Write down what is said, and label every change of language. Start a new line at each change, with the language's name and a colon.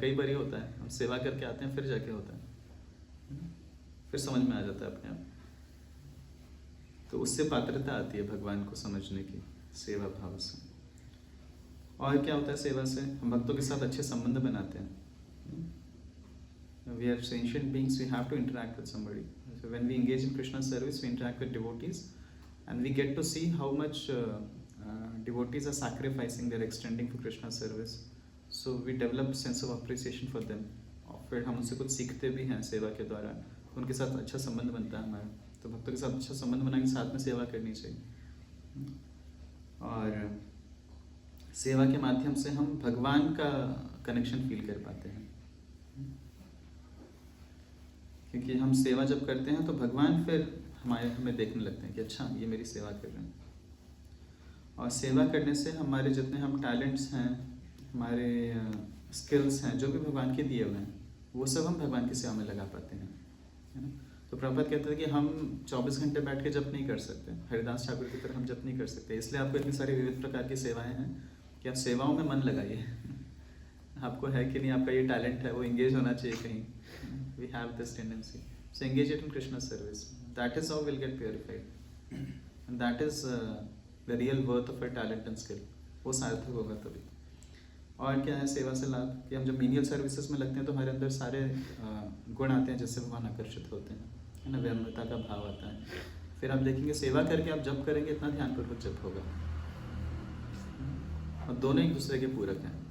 Hindi: कई बार ये होता है हम सेवा करके आते हैं फिर जाके होता है, फिर समझ में आ जाता है अपने आप। तो उससे पात्रता आती है भगवान को समझने की, सेवा भाव से। और क्या होता है सेवा से? हम भक्तों के साथ अच्छे संबंध बनाते हैं।
English: We are sentient beings, we have to interact with somebody. So when we engage in Krishna's service, we interact with devotees, and we get to see how much devotees are sacrificing, they're extending for Krishna's service. So we develop sense of appreciation for them.
Hindi: और फिर हम उनसे कुछ सीखते भी हैं सेवा के द्वारा, उनके साथ अच्छा संबंध बनता है हमारा। तो भक्तों के साथ अच्छा संबंध बना के साथ में सेवा करनी चाहिए। और सेवा के माध्यम से हम भगवान का कनेक्शन फील कर पाते हैं, क्योंकि हम सेवा जब करते हैं तो भगवान फिर हमें देखने लगते हैं कि अच्छा ये मेरी सेवा कर रहे हैं। और सेवा करने से हमारे जितने हम टैलेंट्स हैं, हमारे स्किल्स हैं, जो भी भगवान के दिए हुए हैं, वो सब हम भगवान की सेवा में लगा पाते हैं, है ना। तो प्रभुपाद कहते हैं कि हम 24 घंटे बैठ के जप नहीं कर सकते, हरिदास ठाकुर की तरह हम जप नहीं कर सकते। इसलिए आपको इतनी सारी विविध प्रकार की सेवाएं हैं कि आप सेवाओं में मन लगाइए आपको है कि नहीं, आपका ये टैलेंट है, वो एंगेज होना चाहिए कहीं।
English: We have this tendency, so engage it in Krishna's service. That is how we'll get purified, and that is the real worth of our talent and skill.
Hindi: वो सार्थक होगा तभी। और क्या है सेवा से लाभ कि हम जब मीनियल सर्विसेज में लगते हैं तो हमारे अंदर सारे गुण आते हैं जिससे भगवान आकर्षित होते हैं, है ना। विनम्रता का भाव आता है। फिर आप देखेंगे सेवा करके आप जप करेंगे, इतना ध्यानपूर्वक जप होगा, और दोनों एक दूसरे के पूरक हैं।